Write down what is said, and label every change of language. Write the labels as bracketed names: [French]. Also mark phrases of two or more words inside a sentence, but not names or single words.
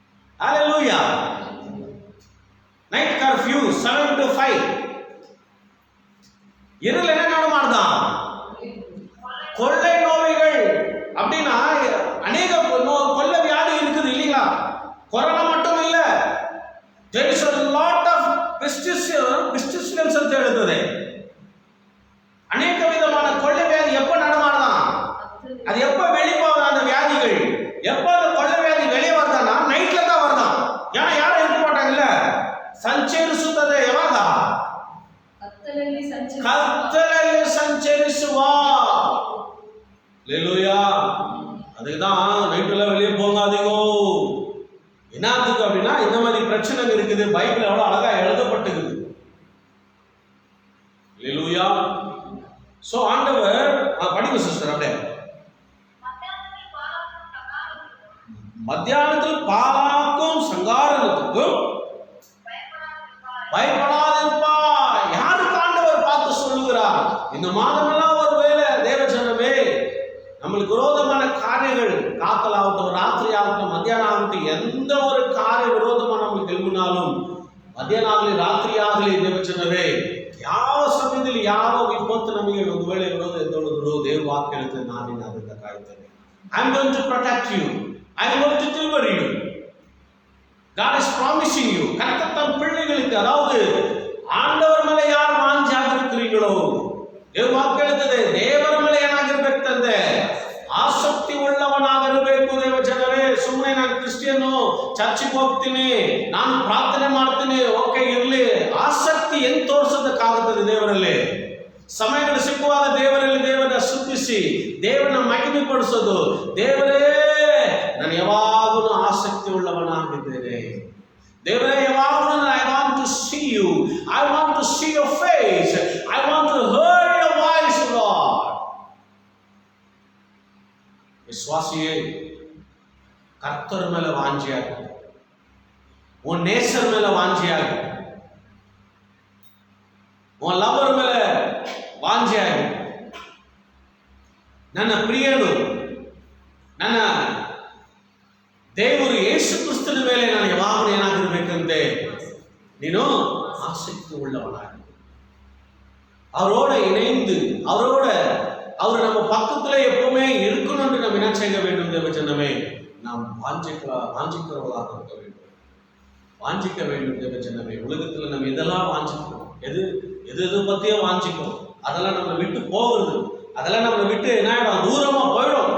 [Tamil] ஹல்லேலூயா. நைட் கர்ஃபியூ 7 to 5. இருள் என்ன நடமாடுதான்? கொள்ளை நோய்கள். அப்படின்னா அநேக கொள்ளை வியாதி இருக்குது இல்லைங்களா? கொரோனா மட்டும் இல்ல, [English] there is a lot of pestilence [Kannada] ಅಂತ ಹೇಳ್ತದೆ. [Tamil] அநேக விதமான கொள்ளை வியாதி எப்ப நடமாடுதான்? அது எப்ப வெளிப்பாகுது? அந்த வியாதிகள் எப்ப அந்த கொள்ளை வியாதி வெளியே வருதானா? நைட்ல தான் வருதான். ஏன்னா யாரும் இருக்க மாட்டாங்கல்ல. [Kannada] ಸಂಚರಿಸುತ್ತದೆ ಯಾವಾಗ? ಕತ್ತಲಲ್ಲಿ ಸಂಚರಿಸುವ. [Tamil] ஹல்லேலூயா. அதுக்குதான் நைட்ல வெளியே போகாதீங்க. என்னத்துக்கு அப்படின்னா இந்த மாதிரி பிரச்சனை இருக்குது. பைபிள் எவ்வளவு அழகா எழுதப்பட்டிருக்குது. ஹல்லேலூயா. சோ ஆண்டவர் படிங்க சிஸ்டர். அப்படியே மத்தியானத்தில் பாலாக்கும் சங்காரத்துக்கும் பயப்படாதிருப்பா. யாருக்கு ஆண்டவர் பார்த்து சொல்லுகிறார்? இந்த மாதமெல்லாம் ஒருவேளை தேவஜனமே நம்மளுக்கு விரோதமான காரியங்கள், காத்தலாகட்டும், ராத்திரி ஆகட்டும், மத்தியானம் ஆகட்டும், எந்த ஒரு காரிய விரோதமா நம்மளுக்கு எழுப்பினாலும், [Kannada] ಮಧ್ಯಾಹ್ನ ಆಗಲಿ ರಾತ್ರಿ ಆಗಲಿ ದೇವಚನವೇ ಯಾವ ಸಮಯದಲ್ಲಿ ಯಾವ ವಿಪತ್ತು ನಮಗೆ ಒಂದು ವೇಳೆ ಇರೋದು ಎದ್ದೊಳಿದ್ರು ದೇವ್ರ ವಾಕ್ಯ ಹೇಳ್ತೇನೆ, ನಾನು ಅದರಿಂದ ಕಾಯ್ತೇನೆ. [English] I am going to protect you, I am going to deliver you. God is promising you. [Tamil] கர்த்தர் தம் பிள்ளைகளுக்கு, அதாவது ஆண்டவர் மேல யார் வாஞ்சியாக இருக்கிறீங்களோ, [Kannada] ದೇವ್ರ ವಾಕ್ಯ ಹೇಳ್ತದೆ ದೇವರ ಮೇಲೆ ಏನಾಗಿರ್ಬೇಕು ತಂದೆ, ಆಸಕ್ತಿ ಉಳ್ಳವನಾಗಿರಬೇಕು. ದೇವ ಜನರೇ, ಸುಮ್ಮನೆ ನಾನು ಕ್ರಿಸ್ಟಿಯನ್ನು, ಚರ್ಚಿಗೆ ಹೋಗ್ತೀನಿ, ನಾನು ಪ್ರಾರ್ಥನೆ ಮಾಡ್ತೀನಿ, ಓಕೆ ಇರ್ಲಿ, ಆಸಕ್ತಿ ಹೆಂಗ್ ತೋರಿಸೋದಕ್ಕಾಗುತ್ತದೆ ದೇವರಲ್ಲಿ? ಸಮಯಗಳು ಸಿಕ್ಕುವಾಗ ದೇವರಲ್ಲಿ ದೇವರನ್ನ ಸ್ತುತಿಸಿ ದೇವರನ್ನ ಮಹಿಮೆ ಪಡಿಸೋದು. ದೇವರೇ, ನಾನು ಯಾವಾಗಲೂ ಆಸಕ್ತಿ ಉಳ್ಳವನಾಗಿದ್ದೇನೆ. ದೇವರೇ, ಯಾವಾಗಲೂ [English] I want to see you, I want to see your face, I want to hear your voice Lord. [Kannada] ವಿಶ್ವಾಸಿಯೇ, ಕರ್ತನ ಮೇಲೆ ವಾಂಛೆಯಾಗಿ, [Tamil] உன் நேசர் மேல வாஞ்சியாகி, உன் லவர் மேல ವಾಂಛೆಯಾಗಿ, [Kannada] ನನ್ನ ಪ್ರಿಯನು, ನನ್ನ ದೇವರು ಯೇಸು ಕ್ರಿಸ್ತನ ಮೇಲೆ ನಾನು ಯಾವಾಗಲೂ ಏನಾಗಿರ್ಬೇಕಂತೆ, ನೀನು [Tamil] ஆசக்தி உள்ளவனாக, அவரோட இணைந்து, அவரோட அவர் நம்ம பக்கத்துல எப்பவுமே இருக்கணும் என்று நம்ம என்ன செய்ய வேண்டும் தேவஜனமே? நாம் வாஞ்சிக்கிறவர்களாக இருக்க வேண்டும், வாஞ்சிக்க வேண்டும் தேவஜனமே. உலகத்துல நம்ம இதெல்லாம் வாஞ்சிக்கிறோம், எது பத்தியோ வாஞ்சிக்கிறோம், அதெல்லாம் நம்ம விட்டு போகுது, அதெல்லாம் நம்ம விட்டு என்ன ஆயிடும், தூரமா போயிடும்.